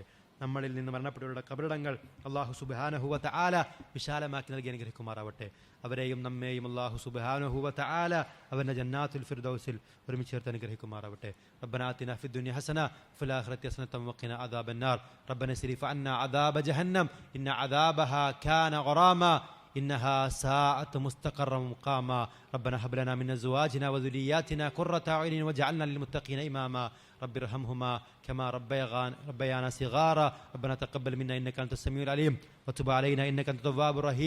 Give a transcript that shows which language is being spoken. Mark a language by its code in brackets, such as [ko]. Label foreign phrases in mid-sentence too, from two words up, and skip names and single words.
[ml] നമ്മളിൽ നിന്ന് മരണപ്പെട്ടവരുടെ കബറിടങ്ങൾ അല്ലാഹു [ar] سبحانه وتعالى [ml] വിശാലമാക്കി നൽകി അനുഗ്രഹിക്കുമാറാവട്ടെ. അവരെയും നമ്മെയും അല്ലാഹു [ar] سبحانه وتعالى [ml] അവന്റെ ജന്നാത്തുൽ ഫിർദൗസിൽ ഒരുമിച്ച് ചേർത്ത് അനുഗ്രഹിക്കുമാറാവട്ടെ. [ar] ربنا آتنا في الدنيا حسنة وفي الآخرة حسنة وقنا عذاب النار. ربنا اصرف عنا عذاب جهنم إن عذابها كان غراما إنها ساءت مستقرا مقاما. ربنا هب لنا من أزواجنا وذرياتنا قرة أعين واجعلنا للمتقين إماما. رب ارحمهما كما ربيانا صغارا. ربنا تقبل منا إنك أنت السميع العليم وتب علينا إنك أنت التواب الرحيم.